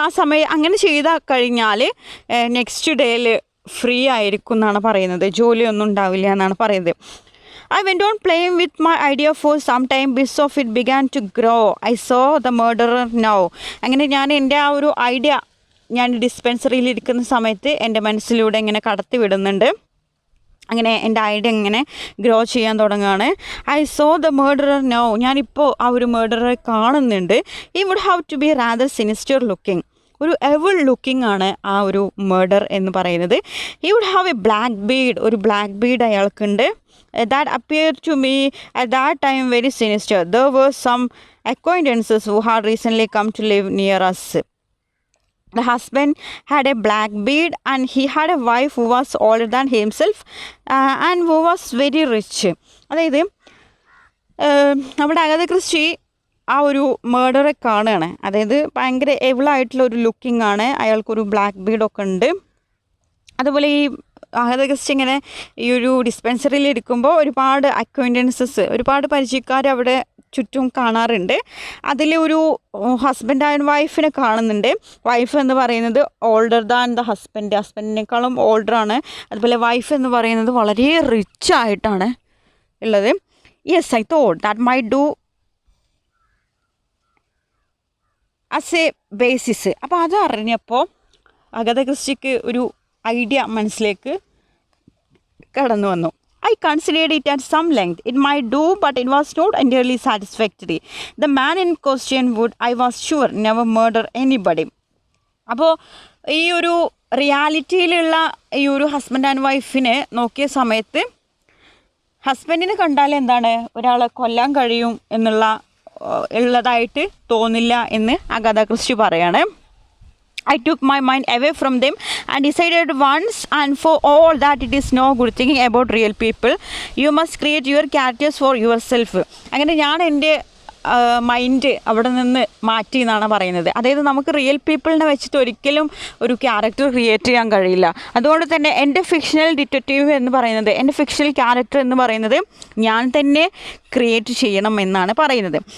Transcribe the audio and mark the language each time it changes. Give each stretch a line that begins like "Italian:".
Malayalam: ആ സമയം അങ്ങനെ ചെയ്ത് കഴിഞ്ഞാൽ നെക്സ്റ്റ് ഡേയിൽ ഫ്രീ ആയിരിക്കും എന്നാണ് പറയുന്നത്. ജോലിയൊന്നും ഉണ്ടാവില്ല എന്നാണ് പറയുന്നത്.
English: I went on playing with my idea for some time. Bits of it began to grow. I saw the murderer now.
Malayalam: അങ്ങനെ ഞാൻ എൻ്റെ ആ ഒരു ഐഡിയ ഞാൻ ഡിസ്പെൻസറിയിൽ ഇരിക്കുന്ന സമയത്ത് എൻ്റെ മനസ്സിലൂടെ ഇങ്ങനെ കടത്തി വിടുന്നുണ്ട്. അങ്ങനെ എൻ്റെ ഐഡിയ ഇങ്ങനെ ഗ്രോ ചെയ്യാൻ തുടങ്ങുകയാണ്.
English: I saw the murderer now.
Malayalam: ഞാനിപ്പോൾ ആ ഒരു മേർഡറെ കാണുന്നുണ്ട്.
English: ഈ would have to be rather sinister looking.
Malayalam: ഒരു എവിൾ ലുക്കിംഗ് ആണ് ആ ഒരു മേർഡർ എന്ന് പറയുന്നത്.
English: He would have a black beard.
Malayalam: ഒരു black Bede അയാൾക്കുണ്ട്.
English: That appeared to me at that time very sinister. There were some acquaintances who had recently come to live near us. The husband had a black beard and he had a wife who was older than himself and who was very rich.
Malayalam: അതായത് നമ്മുടെ Agatha Christy ആ ഒരു മേർഡറെ കാണുകയാണ്. അതായത് ഭയങ്കര എവിളായിട്ടുള്ള ഒരു looking ആണ്. അയാൾക്കൊരു ബ്ലാക്ക് ബീഡൊക്കെ ഉണ്ട്. അതുപോലെ ഈ അഗത ക്രിസ്റ്റി ഇങ്ങനെ ഈ ഒരു ഡിസ്പെൻസറിയിൽ ഇരിക്കുമ്പോൾ ഒരുപാട് അക്വൈൻറ്റൻസസ്, ഒരുപാട് പരിചയക്കാർ അവിടെ ചുറ്റും കാണാറുണ്ട്. അതിൽ ഒരു ഹസ്ബൻഡ് ആൻഡ് വൈഫിനെ കാണുന്നുണ്ട്. വൈഫ് എന്ന് പറയുന്നത്
English: older than the
Malayalam: ഹസ്ബൻഡിനേക്കാളും ഓൾഡറാണ്. അതുപോലെ വൈഫ് എന്ന് പറയുന്നത് വളരെ റിച്ച് ആയിട്ടാണ് ഉള്ളത്.
English: Yes, I thought that might do as a basis.
Malayalam: അപ്പോൾ അത് അറിഞ്ഞപ്പോൾ അഗത ക്രിസ്റ്റിക്ക് ഒരു ഐഡിയ മനസ്സിലേക്ക് കടന്നു വന്നു.
English: I considered it at some length. It might do, but it was not entirely satisfactory. The man in question would, I was sure, never murder anybody.
Malayalam: അപ്പോൾ ഈ ഒരു റിയാലിറ്റിയിലുള്ള ഈ ഒരു ഹസ്ബൻഡ് ആൻഡ് വൈഫിനെ നോക്കിയ സമയത്ത് ഹസ്ബൻഡിന് കണ്ടാൽ എന്താണ് ഒരാളെ കൊല്ലാൻ കഴിയും ഉള്ളതായിട്ട് തോന്നില്ല എന്ന് അഗത ക്രിസ്റ്റി പറയാണ്.
English: I took my mind away from them and decided once and for all that it is no good thinking about real people. You must create your characters for yourself.
Malayalam: അങ്ങനെ ഞാൻ എൻ്റെ mind അവിടെ നിന്ന് മാറ്റി എന്നാണ് പറയുന്നത്. അതായത് നമുക്ക് റിയൽ പീപ്പിളിനെ വെച്ചിട്ട് ഒരിക്കലും ഒരു ക്യാരക്ടർ ക്രിയേറ്റ് ചെയ്യാൻ കഴിയില്ല. അതുകൊണ്ട് തന്നെ എൻ്റെ ഫിക്ഷണൽ ഡിറ്റക്റ്റീവ് എന്ന് പറയുന്നത്, എൻ്റെ ഫിക്ഷണൽ ക്യാരക്ടർ എന്ന് പറയുന്നത് ഞാൻ തന്നെ ക്രിയേറ്റ് ചെയ്യണം എന്നാണ് പറയുന്നത്.